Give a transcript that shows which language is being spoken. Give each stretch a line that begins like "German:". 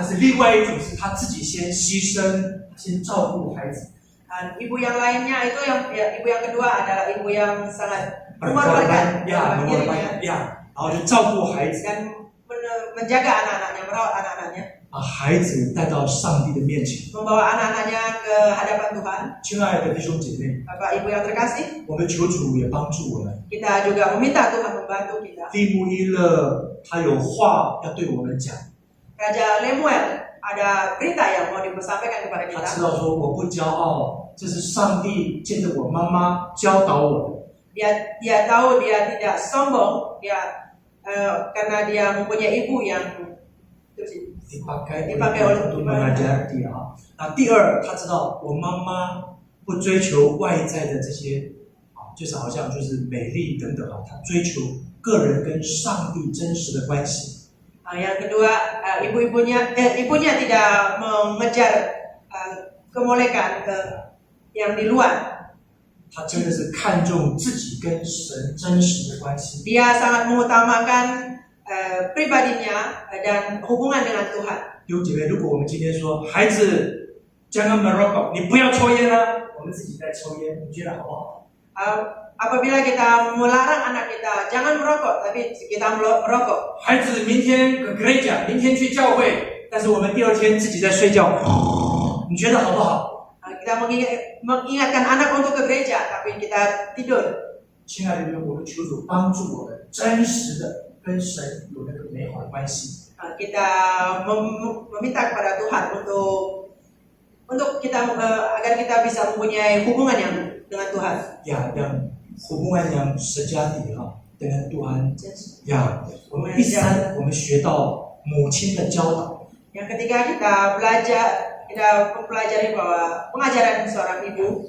Chinese: 但是另外一种是他自己先牺牲，先照顾孩子。
Indonesian: Ibu yang lainnya itu ibu yang kedua adalah ibu yang sangat mengorbankan dirinya
Chinese: 然后就照顾孩子，
Indonesian: dan menjaga anak-anaknya, merawat anak-anaknya,
Chinese: 把孩子带到上帝的面前。
Indonesian: membawa anak-anaknya ke hadapan Tuhan.
Chinese: 亲爱的弟兄姐妹，
Indonesian: Bapak Ibu yang terkasih,
Chinese: 我们求主也帮助我们。
Indonesian: kita juga meminta Tuhan membantu kita.
Chinese: 利穆伊勒他有话要对我们讲，
Indonesian: Raja Lemuel ada berita yang mau disampaikan kepada
Chinese: 他
Indonesian: kita.
Chinese: 知道说我不骄傲，这是上帝借着我妈妈教导我的。
Indonesian: Dia tahu dia tidak sombong, karena dia mempunyai ibu yang dipakai untuk mengajar dia。
Chinese: 那第二，他知道我妈妈不追求外在的这些，就是好像就是美丽等等啊，他追求个人跟上帝真实的关系。
Indonesian: Yang kedua, ibunya tidak mengejar kemolekan yang di luar.
Chinese: 他真的是看重自己跟神真实的关系。
Indonesian: Dia sangat mengutamakan pribadinya dan hubungan dengan Tuhan.
Chinese: 弟兄姐妹，如果我们今天说孩子
Indonesian: jangan merokok，
Chinese: 你不要抽烟啊，我们自己在抽烟，你觉得好不好？
Indonesian: Apabila kita melarang anak kita jangan merokok, tapi kita merokok.
Chinese: 孩子明天给 gereja， 明天去教会，但是我们第二天自己在睡觉，你觉得好不好？
Indonesian: Kita mengingatkan anak untuk ke gereja, tapi kita tidur.
Chinese: 亲爱的弟兄，我们求主帮助我们真实的跟神有那个美好的关系。
Indonesian: Kita meminta kepada Tuhan untuk kita agar kita bisa mempunyai hubungan yang dengan Tuhan. Ya, yang hubungan yang sejati dengan Tuhan.
Chinese: Ya, 我们第三，我们学到母亲的教导。
Indonesian: Yang ketiga kita mempelajari bahwa pengajaran seorang ibu.